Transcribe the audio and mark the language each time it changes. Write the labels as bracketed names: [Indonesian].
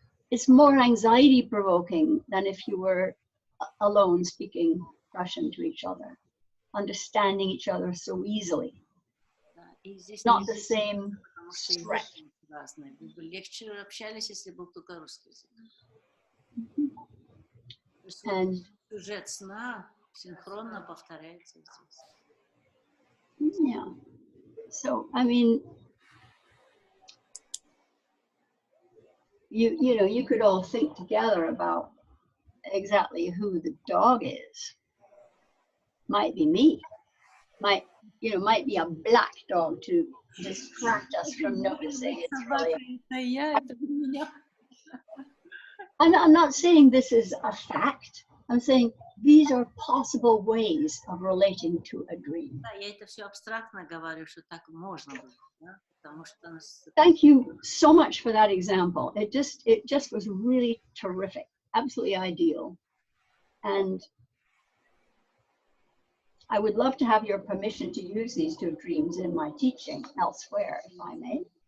[English] It's more anxiety provoking than if you were alone speaking Russian to each other, understanding each other so easily. Not the same stress. [Russian] Вы бы легче общались, если был только русский язык. [English] And [Russian] сюжет сна синхронно повторяется здесь. yeah. [English] So, I mean, you know, you could all think together about exactly who the dog is. Might be me. Might be a black dog to distract us from noticing it's really. I'm not saying this is a fact. I'm saying these are possible ways of relating to a dream. [Russian] Да, я это все абстрактно говорю, что так можно было, да? Потому что нас... [English] Thank you so much for that example. It just was really terrific, absolutely ideal. And I would love to have your permission to use these two dreams in my teaching elsewhere, if I may.